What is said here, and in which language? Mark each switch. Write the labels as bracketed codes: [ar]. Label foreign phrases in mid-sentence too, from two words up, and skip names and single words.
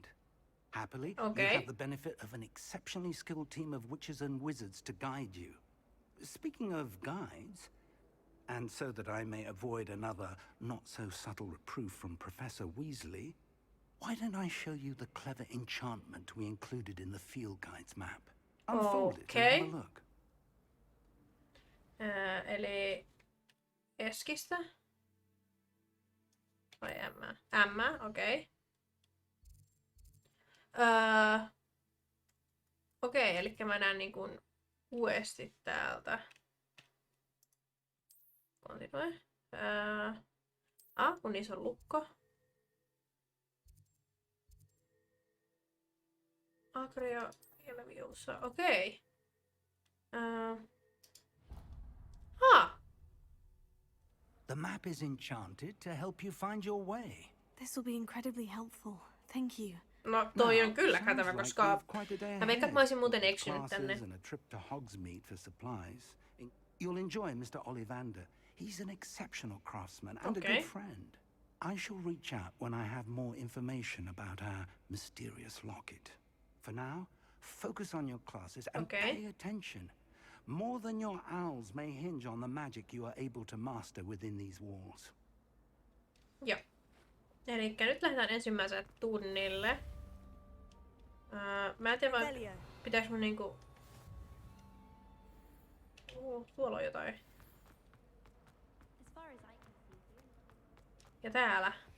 [en] Happily, you have the benefit of an exceptionally skilled team of witches and wizards to guide you. Speaking of guides, and so that I may avoid another not-so-subtle reproof from Professor Weasley, why don't I show you the clever enchantment we included in the field guide's map? Unfold it and have a look. [fi] Eli Eskistä. Vai M? M, okei. Okei, eli mä näen niin kuin uesti täältä. Kontinoi. Kun niissä on lukko. Agrio Leviosa, okei. [en] The map is enchanted to help you find your way. This will be incredibly helpful. Thank you. [fi] No toi on kyllä [en] Sounds [fi] kätevä, [en] like [fi] koska [en] you've quite a day [fi] mä veikkaan, että mä olisin muuten eksynyt [en] Classes [fi] tänne. [en] and a trip to Hogsmeade for supplies. You'll enjoy Mr. Ollivander. He's an exceptional craftsman and a good friend. I shall reach out when I have more information about our mysterious locket. For now, focus on your classes and pay attention. More than your owls may hinge on the magic you are able to master within these walls. [fi] Joo. Elikkä nyt lähdetään ensimmäiselle tunnille. Mä en tiedä vaan, pitääks mun niinku... tuolla on jotain. Ja täällä.